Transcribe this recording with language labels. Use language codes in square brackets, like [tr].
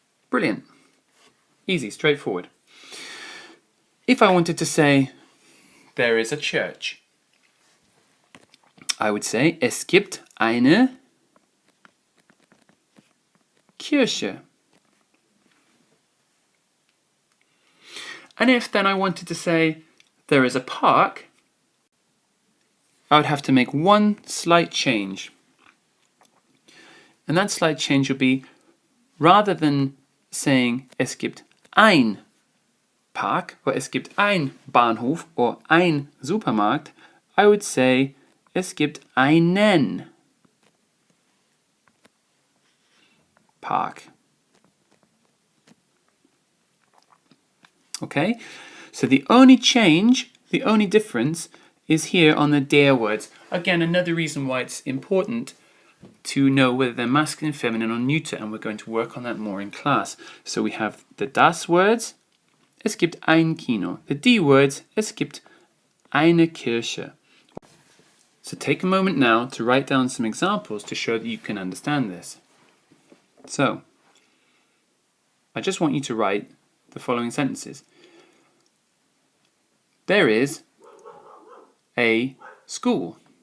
[en] Brilliant. Easy, straightforward. If I wanted to say there is a church, I would say [de] es gibt eine Kirche. [en] And if then I wanted to say there is a park, I would have to make one slight change. And that slight change would be, rather than saying [de] es gibt ein Park [en] or [de] es gibt ein Bahnhof [en] or [de] ein Supermarkt, [en] I would say, [de] es gibt einen Park. [en] Okay, so the only change, the only difference is here on the der words. Again, another reason why it's important to know whether they're masculine, feminine, or neuter, and we're going to work on that more in class. So we have the das words, [de] es gibt ein Kino. [en] The die words, [de] es gibt eine Kirche. [en] So take a moment now to write down some examples to show that you can understand this. So, I just want you to write the following sentences. There is a school.